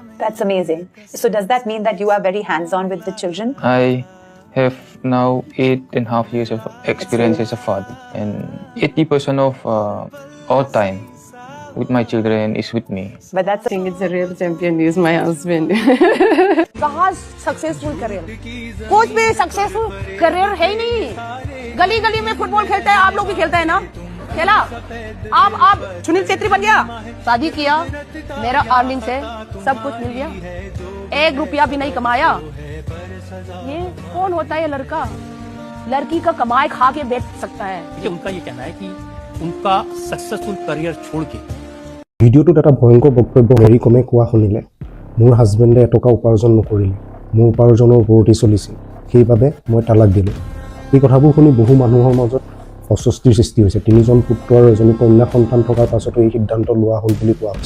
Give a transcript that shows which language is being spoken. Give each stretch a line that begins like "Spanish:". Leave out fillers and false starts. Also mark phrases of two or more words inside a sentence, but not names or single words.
English: That's amazing. So does that mean that you are very hands-on with the children? I have now 8.5 years of experience as a father, and 80% of all time with my children is with me. But that's I think it's a real champion is my husband.
Hindi: कहाँ
English: successful career,
Hindi: कोच भी
English: successful career
Hindi: है ही नहीं। गली गली में फुटबॉल खेलता है, आप लोग भी खेलते हैं ना, खेला। आप सुनील छेत्री बन गया, शादी किया, मेरा अर्निंग से सब कुछ मिल गया, 1 रुपया भी नहीं कमाया। ये कौन होता है लड़का? लड़की का कमाए खा के बेच सकता है। उनका ये कहना है कि उनका
English: successful career
Hindi: छोड़ के
Assamese: ভিডিঅ'টোত এটা ভয়ংকৰ বক্তব্য হেৰি কমে কোৱা শুনিলে। মোৰ হাজবেণ্ডে এটকা উপাৰ্জন নকৰিলে, মোৰ উপাৰ্জনৰ ওপৰতেই চলিছিল, সেইবাবে মই তালাক দিলোঁ। এই কথাবোৰ শুনি বহু মানুহৰ মাজত অস্বস্তিৰ সৃষ্টি হৈছে। 3জন পুত্ৰ আৰু এজনী কন্যা সন্তান থকাৰ পাছতো এই সিদ্ধান্ত লোৱা হ'ল বুলি কোৱা হৈছে।